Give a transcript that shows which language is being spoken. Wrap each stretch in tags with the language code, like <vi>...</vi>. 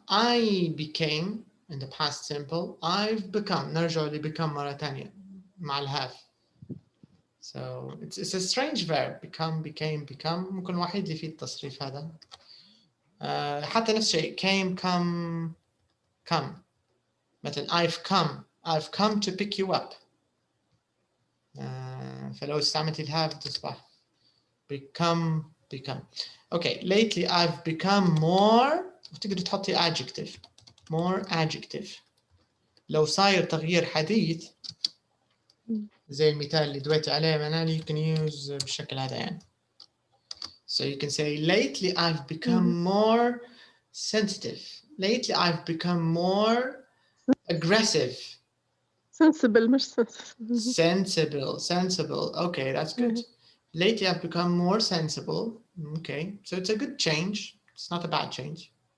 <en>I became in the past simple. I've become.</en> <ar>نرجع ل become مرة تانية مع الهاف.</ar> <en>So it's a strange verb. became.</en> <ar>ممكن الوحيد اللي فيه التصريف هذا. حتى نفس الشيء came, come.</ar> <en>مثلا I've come to pick you up.</en> <ar>فلو استعملت الهاف تصبح become.</ar> <en>Okay, lately I've become more.</en> <ar>وتقدر تحطي</ar> <en>more adjective.</en> <ar>لو صاير تغيير حديث زي المثال اللي دويت عليه منال,</ar> <en>you can use</en> <ar>بالشكل هذا يعني.</ar> <en>So you can say lately I've become more sensitive. Lately I've become more aggressive. sensible مش sensible. Sensible. Okay, that's good. Lately I've become more sensible. Okay, so it's a good change. It's not a bad change.</en>